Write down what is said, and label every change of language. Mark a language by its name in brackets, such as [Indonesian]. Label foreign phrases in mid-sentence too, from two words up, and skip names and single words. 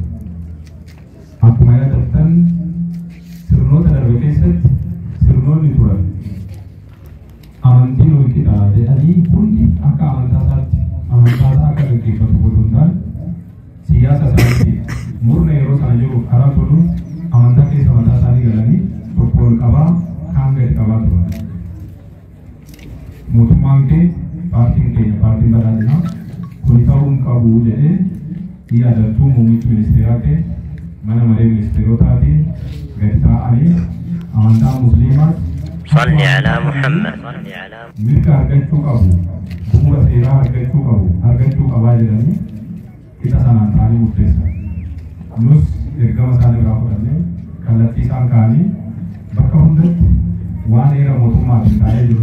[Oromo] Akkuma yaadatta sirnoota darbe keessatti sirnoonni turan amantiin walqixaa jedhanii hundi akka amantaa akka gaggeeffatu godhuun ta'an siyaasa isaaniitti murna yeroo sana jiruuf karaa godhuun amantaa keessa mataa isaanii galanii tokko ol qabaa kaan gadi qabaa turan. Mootummaan kee paartiin keenya paartiin badhaadhinaa kun ta'uu hin qabu jedhee yaadattuu muummichi ministeeraa kee mana maree ministeerotaatiin gadi taa'anii amantaa musliimaas [Arabic] صل على محمد [Oromo] milka argachuu qabu bu'uura seeraa argachuu qabaa jedhanii qixa sanaan ta'anii murteessan. Nus ergama isaan irraa fudhannee kallattii isaan kaa'anii bakka hundatti waan heera mootummaatiin taa'ee jiru